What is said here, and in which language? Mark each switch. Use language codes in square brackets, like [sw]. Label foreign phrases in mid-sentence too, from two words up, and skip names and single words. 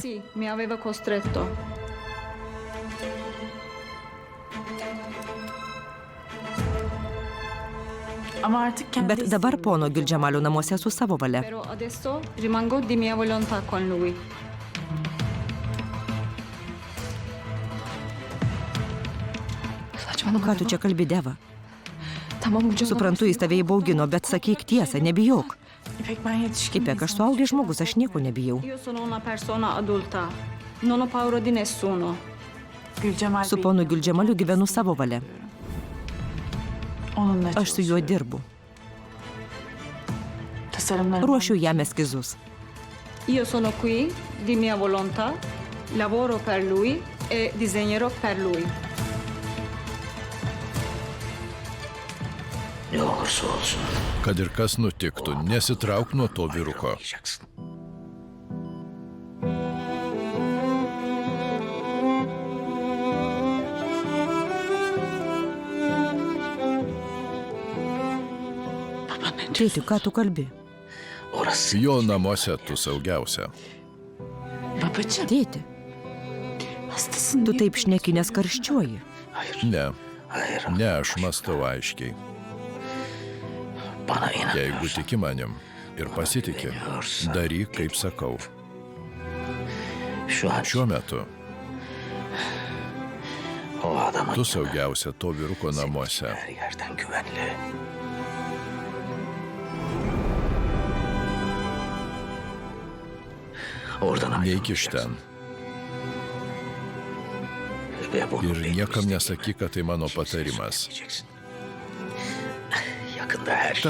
[it] Sì, mi aveva costretto. [tr] Ama artık kendi [lt] Bet dabar pono Gülcemalio namuose su savo valia. [it] Però adesso rimango di mia volontà con lui. [tr] Saçmalama. [lt] Ką tu čia kalbi, Deva? [tr] Tamam Gülcem. [lt] Suprantu, jis tave įbaugino, bet sakyk tiesą, nebijok. [tr] İpek ben yetişkin. [lt] Ipek, aš suaugęs žmogus, aš nieko nebijau. [it] Io sono una persona adulta. Non ho paura di nessuno. [tr] Gülcemal [lt] Su [tr] Bey. [lt] ponu Gülcemaliu gyvenu savo valia. [tr] Onunla [lt] Aš su juo dirbu. [tr] Tasarımlarını [lt] Ruošiu jam eskizus. [it] Io sono qui di mia volontà, lavoro per lui e disegnerò per lui. [tr] Ne olursa olsun [lt] Kad ir kas nutiktų, nesitrauk nuo to vyruko. [tr] anlayacaksın. [lt] Tėti, ką tu kalbi? [tr] Orası [lt] Jo namuose tu saugiausia. [tr] Babacığım. [lt] Tėti, [tr] Hastasın. [lt] tu taip šneki, nes karščiuoji. [tr] hayır. [lt] Ne, [tr] Hayır. [lt] ne aš mąstau aiškiai. [tr] Bana inan. [lt] Jeigu tiki manim ir pasitiki, daryk, kaip sakau. [tr] Şu an [lt] Šiuo metu [tr] o adamın [lt] tu saugiausia to vyruko namuose. [tr] her yerden güvenli. Oradan [lt] Neik iš ten [tr] Ve bunu [lt] ir [tr] benim [lt] niekam [tr] istediğim [lt] nesakyk, kad tai mano [tr] kimseye [lt] patarimas. [tr] söylemeyeceksin. Yakında her şey.